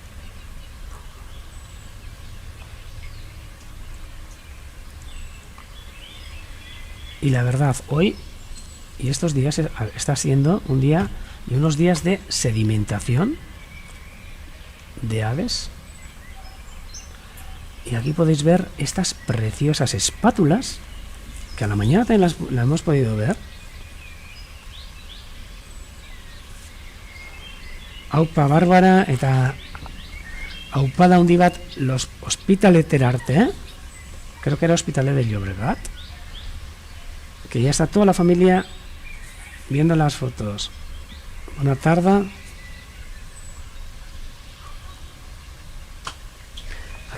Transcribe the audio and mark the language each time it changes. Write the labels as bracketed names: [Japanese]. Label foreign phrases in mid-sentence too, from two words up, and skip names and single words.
[Spanish] Y la verdad, hoy y estos días está siendo un día y unos días de sedimentación de aves. Y aquí podéis ver estas preciosas espátulas, que a la mañana también las hemos podido ver. [Basque] Aupa Bárbara eta aupada handi bat los Hospitaletera arte, [Spanish] creo que era Hospitalet de Llobregat, que ya está toda la familia viendo las fotos. Buena tarde.